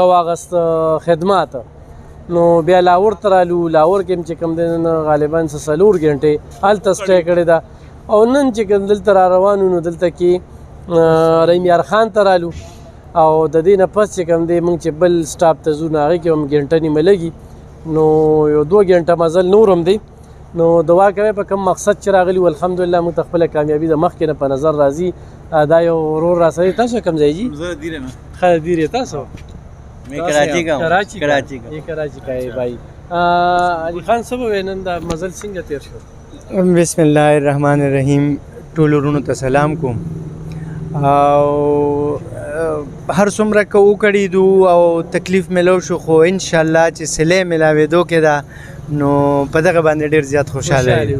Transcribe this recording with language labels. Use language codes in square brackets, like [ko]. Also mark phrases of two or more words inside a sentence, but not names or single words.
[ps] واغست خدمات نو بیا لاور ته رالو لاور کې چې کوم دی غالبا 3 غنټې هلته سټې کړی دا او نن چې کوم دلته را روانو نو دلته کې رحیم یار خان ته رالو او د دې نه پس چې کوم دی موږ چې بل سټاپ ته ځو نو هغې کې هم ګنټه نیمه لګي نو یو 2 غنټه مزل نور هم دی نو دعا کوئ په کوم مقصد چې راغلي و الحمدلله موږ ته خپله کامیابي د مخکې نه په نظر راځي. دا یو ورور را سره تاسو کوم ځای جي؟ زه دیر یم. ښه دیر یې تاسو؟ [ur] میں کراچی کا ہوں. کراچی کا ہے بھائی. [ps] علي خان څه به وایې نن دا مزل څنګه تیر شو؟ [ar] بسم الله الرحمن الرحیم. [ps] ټولو ورونو ته سلام کوم او هر څومره که وکړېدو او تکلیف میلو شو خو انشاءالله چې صلې میلاوېدو کې ده نو په دغه باندې ډېر زیات خوشحاله یم.